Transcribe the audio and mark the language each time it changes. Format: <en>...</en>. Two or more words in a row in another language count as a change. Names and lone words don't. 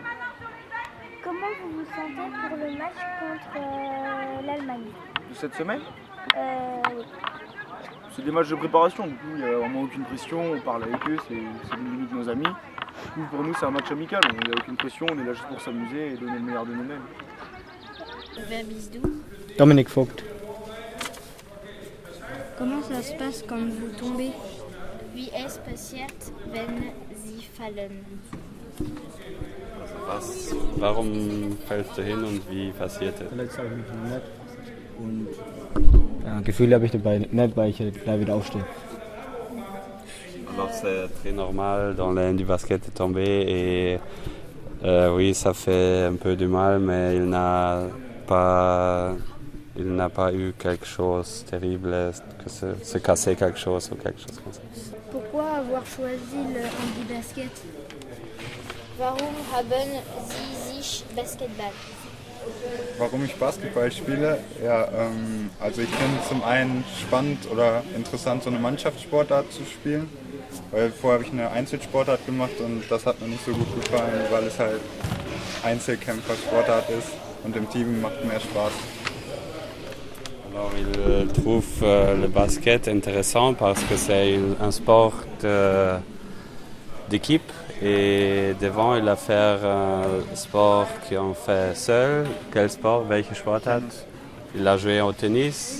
<fr>Comment vous vous sentez pour le match contre l'Allemagne? De cette semaine, Oui. c'est des matchs de préparation, du coup il n'y a vraiment aucune pression, on parle avec eux, c'est devenu de nos amis. Du coup pour nous c'est un match amical, il n'y a aucune pression, on est là juste pour s'amuser et donner le meilleur de nous-mêmes.</fr> <de>Wer bist du? Dominik Vogt.</de> <fr>Comment ça se passe quand vous tombez?</fr> <de>Wie es passiert, wenn Sie fallen? Warum fällst du hin und wie passiert es? Verletzt habe ich mich nicht. Und ja, Gefühle habe ich dabei nicht, weil ich gleich wieder aufstehe.</de> <fr>Alors c'est très normal dans l'aile du basket de tomber et oui ça fait un peu du mal mais il n'a pas eu quelque chose de terrible, que se casser quelque chose ou quelque chose comme ça. Pourquoi avoir choisi le handi basket?</fr> <de>Warum haben Sie sich Basketball? Warum ich Basketball spiele? Ja, also ich finde es zum einen spannend oder interessant, so eine Mannschaftssportart zu spielen. Weil vorher habe ich eine Einzelsportart gemacht und das hat mir nicht so gut gefallen, weil es halt Einzelkämpfersportart ist und im Team macht mehr Spaß.</de> <fr>Alors il trouve le basket intéressant parce que c'est un sport d'équipe. Et devant, il a fait un sport qu'on fait seul. Quel sport?</fr> <de>Welche Sportart?</de> <fr>Il a joué au tennis.</fr>